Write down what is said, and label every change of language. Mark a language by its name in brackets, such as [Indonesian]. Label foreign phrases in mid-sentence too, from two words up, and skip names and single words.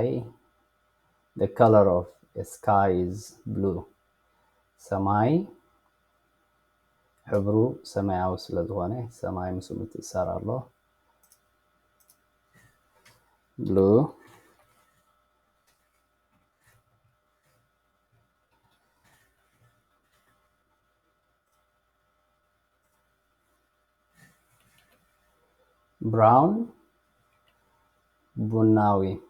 [English] The color of a sky is blue. [Tigrinya] ሰማይ ሕብሩ ሰማያዊ ስለዝኾነ ሰማይ ምስ ምትእስሳር ኣሎ. [English] Blue. Brown ቡናዊ.